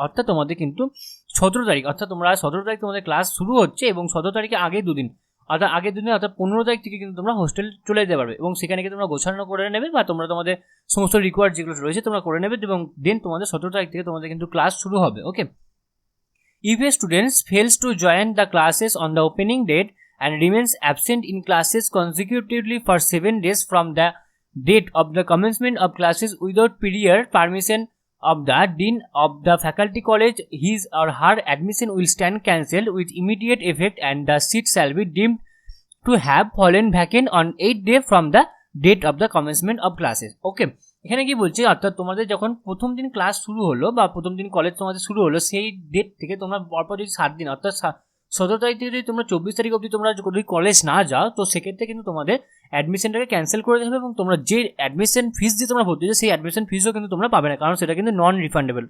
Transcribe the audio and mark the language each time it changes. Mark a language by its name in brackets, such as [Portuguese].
[Bangla] অর্থাৎ তোমাদের কিন্তু 17 তারিখ, অর্থাৎ তোমরা 17 তারিখ তোমাদের ক্লাস শুরু হচ্ছে এবং 17 তারিখে আগে দুদিন, অর্থাৎ 15 তারিখ থেকে কিন্তু তোমরা হোস্টেল চলে যেতে পারবে এবং সেখানে গিয়ে তোমরা গোছানো করে নেবে, বা তোমরা তোমাদের সমস্ত রিকোয়ার্ড যেগুলো রয়েছে তোমরা করে নেবে এবং দেন তোমাদের 17 তারিখ থেকে তোমাদের কিন্তু ক্লাস শুরু হবে, ওকে। [English] If a student fails to join the classes on the opening date and remains absent in classes consecutively for 7 days from the date of the commencement of classes without prior permission of the dean of the faculty college, his or her admission will stand cancelled with immediate effect and the seat shall be deemed to have fallen vacant on 8 days from the date of the commencement of classes, okay। [Bangla] এখানে কি বলছে, অর্থাৎ তোমাদের যখন প্রথম দিন class শুরু হলো বা প্রথম দিন কলেজ তোমাদের শুরু হলো, সেই ডেট থেকে তোমরা পরপর যদি 7 দিন, অর্থাৎ 17 তারিখ থেকে যদি তোমরা 24 তারিখ অবধি তোমরা যদি কলেজ না যাও, তো সেক্ষেত্রে কিন্তু তোমাদের অ্যাডমিশনটাকে ক্যান্সেল করে দেবে এবং তোমরা যে অ্যাডমিশন ফিস দিয়ে তোমরা ভর্তি হচ্ছে সেই অ্যাডমিশন ফিসও কিন্তু তোমরা পাবে না, কারণ সেটা কিন্তু নন রিফান্ডেবল।